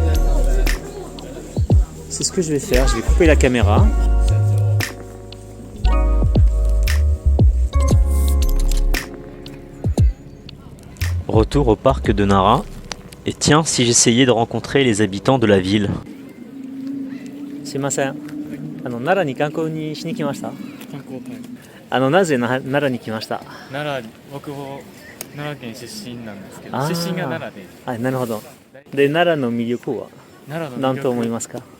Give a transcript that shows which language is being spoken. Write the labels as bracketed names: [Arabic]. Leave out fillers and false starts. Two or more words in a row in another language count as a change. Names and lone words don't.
[French] C'est ce que je vais faire, je vais couper la caméra. Retour au parc de Nara. Et tiens, si j'essayais de rencontrer les habitants de la ville. [Japanese] Sumimasen. 奈良に観光にしに来ました？観光, はい。なぜ奈良に来ました? Nara, 僕も奈良県出身なんですけど、出身が奈良で。はい、なるほど。で、奈良の魅力は何と思いますか？